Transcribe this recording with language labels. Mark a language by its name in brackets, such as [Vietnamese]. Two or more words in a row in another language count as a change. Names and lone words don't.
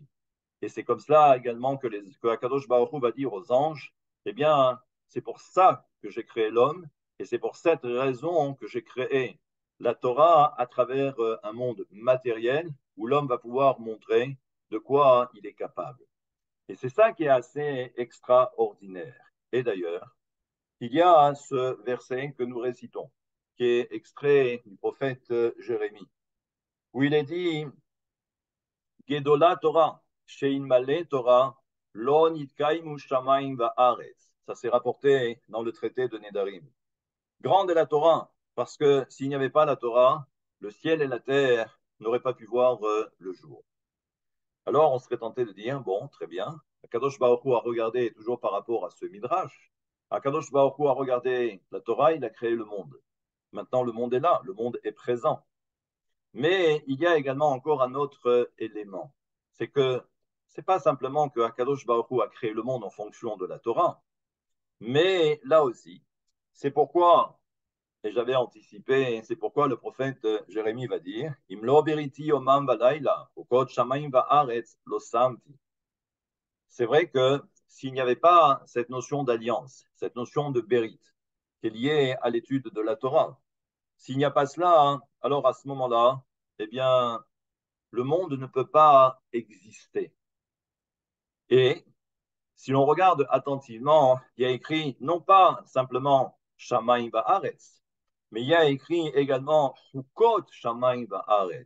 [French] Et c'est comme cela également que Akadosh Baruch Hu va dire aux anges, eh bien, c'est pour ça que j'ai créé l'homme, et c'est pour cette raison que j'ai créé la Torah à travers un monde matériel où l'homme va pouvoir montrer de quoi il est capable. Et c'est ça qui est assez extraordinaire. Et d'ailleurs, il y a ce verset que nous récitons, qui est extrait du prophète Jérémie, où il est dit [Hebrew] גדולה תורה שאלמלא תורה לא נתקיימו שמים וארץ. [French] Ça s'est rapporté dans le traité de Nedarim. Grande est la Torah, parce que s'il n'y avait pas la Torah, le ciel et la terre n'auraient pas pu voir le jour. Alors on serait tenté de dire, bon, très bien, Akadosh Baruch Hu a regardé toujours par rapport à ce Midrash. Akadosh Baruch Hu a regardé la Torah, il a créé le monde. Maintenant, le monde est là, le monde est présent. Mais il y a également encore un autre élément. C'est que c'est pas simplement que Akadosh Baruch Hu a créé le monde en fonction de la Torah, mais là aussi, c'est pourquoi, et j'avais anticipé, c'est pourquoi le prophète Jérémie va dire [Hebrew] אם לא בריתי יומם ולילה חקות שמים וארץ לא שמתי. [French] C'est vrai que s'il n'y avait pas cette notion d'alliance, cette notion de bérit, qui est liée à l'étude de la Torah, s'il n'y a pas cela, hein, alors à ce moment-là, eh bien, le monde ne peut pas exister. Et si l'on regarde attentivement, il y a écrit non pas simplement [Hebrew] שמים וארץ, [French] mais il y a écrit également [Hebrew] חקות שמים וארץ.